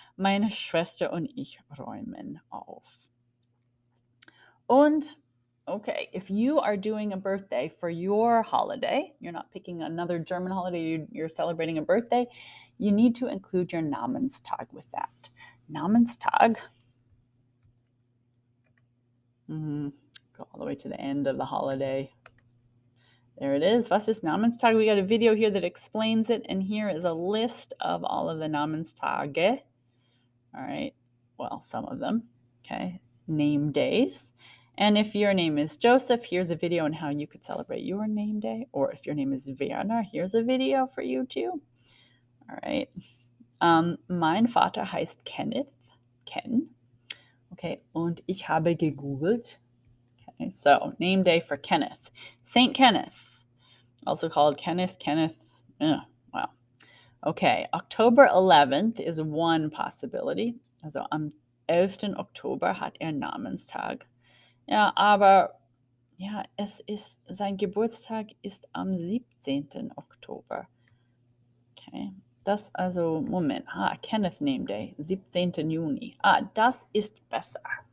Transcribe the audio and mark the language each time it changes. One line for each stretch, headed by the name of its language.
German: Meine Schwester und ich räumen auf.
English: Und, okay, if you are doing a birthday for your holiday, you're not picking another German holiday, you're celebrating a birthday, you need to include your Namenstag with that. Namenstag. Go all the way to the end of the holiday. There it is.
German: Was ist Namenstag?
English: We got a video here that explains it, and here is a list of all of the Namenstage. All right, well, some of them, okay, name days. And if your name is Joseph, here's a video on how you could celebrate your name day. Or if your name is Werner, here's a video for you too. All right.
German: Mein Vater heißt Kenneth, Ken. Okay, und ich habe gegoogelt.
English: Okay, so name day for Kenneth. Saint Kenneth, also called Kenneth. Wow. Okay, October 11th is one possibility.
German: Also am 11. Oktober hat Namenstag. Ja, aber Ja, sein Geburtstag ist am 17. Oktober. Okay. Das also, Moment. Kenneth Name Day, 17. Juni. Das ist besser.